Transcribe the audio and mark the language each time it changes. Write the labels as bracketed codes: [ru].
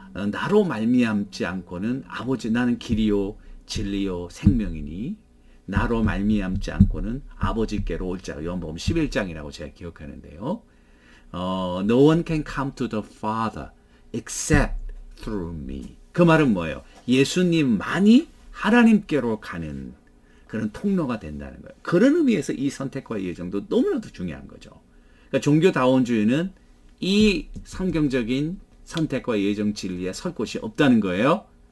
[ko] 나로 말미암지 않고는 아버지 나는 길이요 진리요 생명이니 나로 말미암지 않고는 아버지께로 올 자가 요한복음 11장이라고 제가 기억하는데요. [en] No one can come to the Father except through me. [ko] 그 말은 뭐예요? 예수님만이 하나님께로 가는 그런 통로가 된다는 거예요. 그런 의미에서 이 선택과 예정도 너무나도 중요한 거죠. 그러니까 종교다원주의는 이 성경적인 선택과 예정 진리에 설 곳이 없다는 거예요.